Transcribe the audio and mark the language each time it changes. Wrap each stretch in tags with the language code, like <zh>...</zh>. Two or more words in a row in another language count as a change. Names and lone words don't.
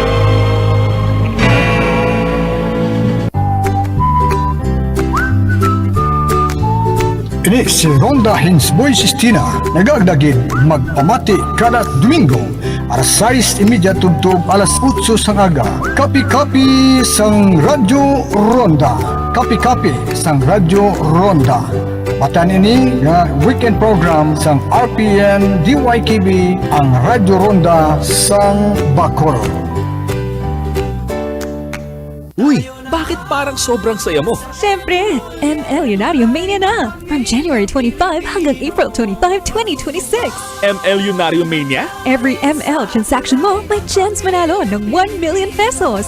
<hil>Ini si Ronda Hinsboy Sistina, nagagdagid magpamati kada Domingo, alas 6:30 tubtob alas 8 sang aga. Kapi-kapi sang Radyo Ronda. Kapi-kapi sang Radyo Ronda. Patanini nga</hil> <en>weekend program</en> <hil>sang RPN DYKB ang Radyo Ronda sang Bacolod.</hil> <tl>Uy, bakit parang sobrang saya mo? Siyempre, ML Lunario Mania na!</tl> <en>From January 25</en> <tl>hanggang April 25, 2026. ML Lunario Mania?</tl> <en>Every ML transaction</en> <tl>mo may chance manalo ng 1 million pesos.</tl>